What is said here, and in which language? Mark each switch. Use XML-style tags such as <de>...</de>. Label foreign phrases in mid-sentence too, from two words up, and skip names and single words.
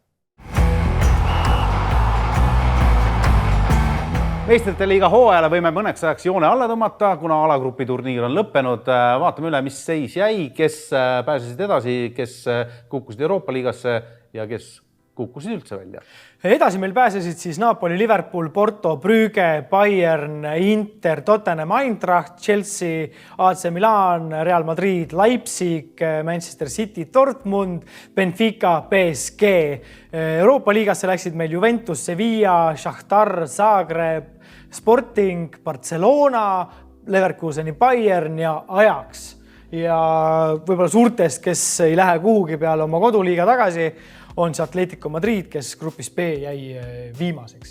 <et>Meistrite liiga hooajale võime mõneks ajaks joone alla tõmmata, kuna alagrupi turniir on lõppenud. Vaatame üle, mis seis jäi, kes pääsesid edasi, kes kukkusid Euroopa liigasse ja kes kukkusid üldse välja. Edasi meil pääsesid siis Napoli, Liverpool, Porto, Brügge, Bayern, Inter, Tottenham, Eintracht, Chelsea, AC Milan, Real Madrid, Leipzig, Manchester City, Dortmund, Benfica, PSG. Euroopa liigasse läksid meil Juventus, Sevilla, Shakhtar, Zagreb, Sporting, Barcelona, Leverkuseni, Bayern ja Ajax. Ja võib-olla suurtest, kes ei lähe kuhugi peale oma koduliiga tagasi, on see Atletico Madrid, kes grupis B jäi viimaseks.</et>